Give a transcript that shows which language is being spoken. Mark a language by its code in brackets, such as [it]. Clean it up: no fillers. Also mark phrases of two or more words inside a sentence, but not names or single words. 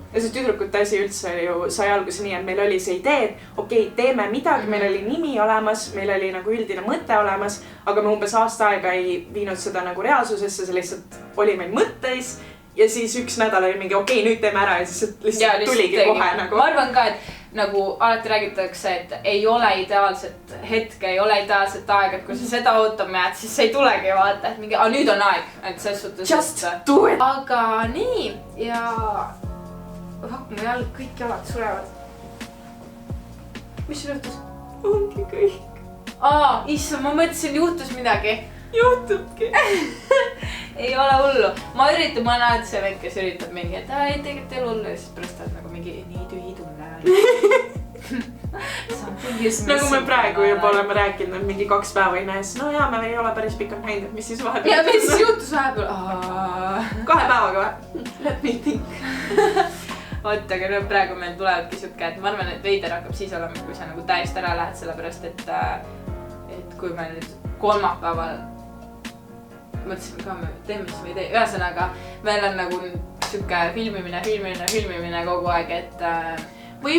[et] Ja see tüdrukute asi üldse ju sai alguse nii, et meil oli see idee, et okei, teeme midagi, meil oli nimi olemas, meil oli nagu üldine mõte olemas, aga me umbes aasta aega ei viinud seda nagu reaalsusesse, see lihtsalt oli meil mõtteis ja siis üks nädal oli mingi okei, nüüd teeme ära ja siis lihtsalt tuligi kohe nagu. Ma arvan ka, et nagu alati räägitakse, et ei ole ideaalset hetke, ei ole ideaalset aega, et kui sa seda ootama jääd, siis see ei tulegi vaata, et mingi, nüüd on aeg, et selles suhtes. [en] Just do it! [et] Aga nii ja mu jalg, kõik jalad surevad. Mis sul juhtus? Ongi kõik. Issa, ma mõtlesin, juhtus midagi. Juhtubki. Ei ole hullu. Ma olen alati see vend, kes üritab mingi, et ei tegelikult ei ole hullu ja siis pärast oled nagu mingi nii tühi tunne. Nagu me praegu juba oleme rääkinud, mingi 2 päeva ei näe, siis no jaa, me ei ole päris pikalt näinud, mis siis vahepeal. Ja mis juhtus vahepeal? 2 päevaga või? [en] Let me think. [et] Oot, aga nüüd praegu meil tulevadki siuke, et ma arvan, et veider hakkab siis olema, kui sa nagu täiesti ära lähed, sellepärast et kui me nüüd kolmapäeval mõtlesime ka, me teeme, siis me ei tee. Ühesõnaga, meil on nagu siuke filmimine kogu aeg, et